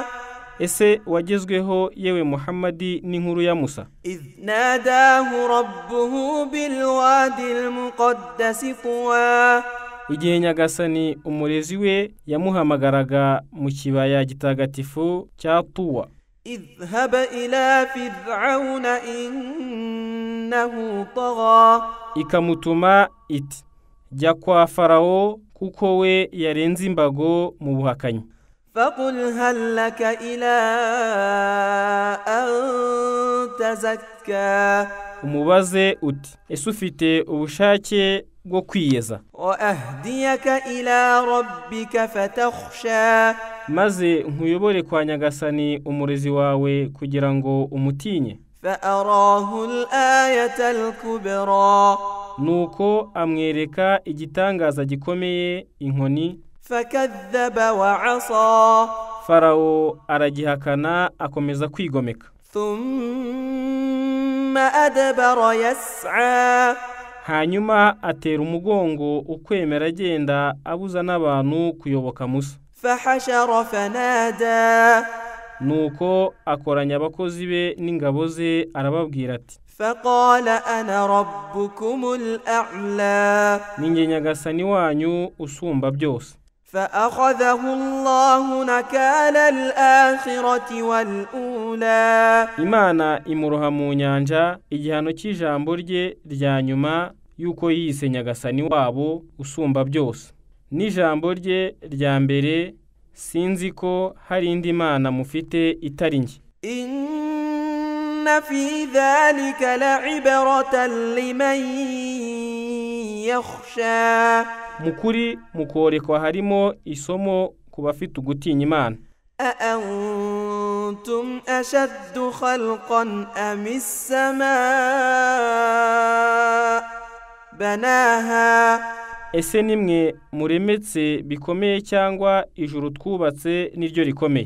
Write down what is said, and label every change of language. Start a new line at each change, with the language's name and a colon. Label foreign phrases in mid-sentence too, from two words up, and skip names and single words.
Kinyarwanda: Ese wagezweho yewe Muhammadi n'inkuru ya Musa?
Arabic: إذ ناداه ربه بالواد المقدس طوى.
Kinyarwanda: Igihe Nyagasani umurezi we yamuhamagaraga mu kibaya gitagatifu cya Tuwa.
Arabic: اذهب إلى فرعون إنه طغى.
Kinyarwanda: Ikamutuma iti, jya kwa Farawo kuko we yarenze imbago mu buhakanyi.
Arabic: فقل هل لك إلى أن تزكى.
Kinyarwanda: Umubaze uti, ese ufite ubushake bwo kwiyeza?
Arabic: وأهديك إلى ربك فتخشى.
Kinyarwanda: Maze nkuyobore kwa Nyagasani umurezi wawe kugira ngo umutinye.
Arabic: فأراه الآية الكبرى.
Kinyarwanda: Nuko amwereka igitangaza gikomeye, inkoni.
Arabic: فكذب وعصى.
Kinyarwanda: Farawo aragihakana akomeza kwigomeka.
Arabic: ثم أدبر يسعى.
Kinyarwanda: Hanyuma atera umugongo ukwemera agenda abuza n'abantu kuyoboka Musa.
Arabic: فحشر فنادى.
Kinyarwanda: Nuko akoranya abakozi be n'ingabo ze arababwira ati,
Arabic: فقال أنا ربكم الأعلى.
Kinyarwanda: ninjye Nyagasani wanyu usumba byose.
Arabic: فأخذه الله نكال الآخرة والأولى.
Kinyarwanda: Imana imuroha mu nyanja igihano cy'ijambo rye rya nyuma yuko yise Nyagasani wabo usumba byose. N'ijambo rye rya mbere, sinzi ko hari indi mana mufite itari njye.
Arabic: إن في ذلك لعبرة لمن يخشى.
Kinyarwanda: Mukuri mukorekwa harimo isomo ku bafite ugutinya Imana.
Arabic: أأنتم أشد خلقا أم السماء بناها.
Kinyarwanda: Ese nimwe muremetse bikomeye cyangwa ijuru twubatse niryo rikomeye?